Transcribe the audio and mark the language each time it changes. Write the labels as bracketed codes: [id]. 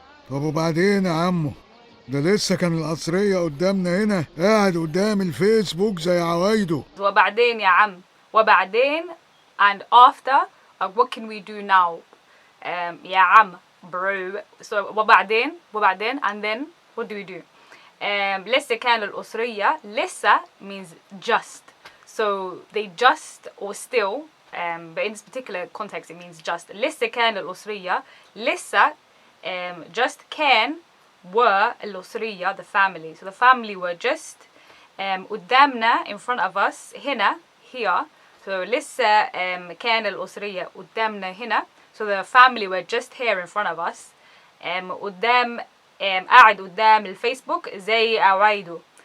[ar] طب وبعدين يا عمو؟ ده لسه كان القصرية قدامنا هنا قاعد قدام الفيسبوك زي عوايده. وبعدين يا عم, [en] وبعدين, and after, what can we do now? [ar] يا عم, bro. [en] So وبعدين, and then what do we do? [ar] لسه كان القصرية, لسه [en] means just. So they just, or still, but in this particular context it means just. [ar] لسه كان القصرية, لسه, just كان, were القصرية, [en] the family. So the family were just قدامنا, in front of us, هنا, here. [ar] So لسه كان القصرية قدامنا هنا. [en] So the family were just here in front of us. [ar] قدام, قاعد قدام الفيسبوك زي عوايده.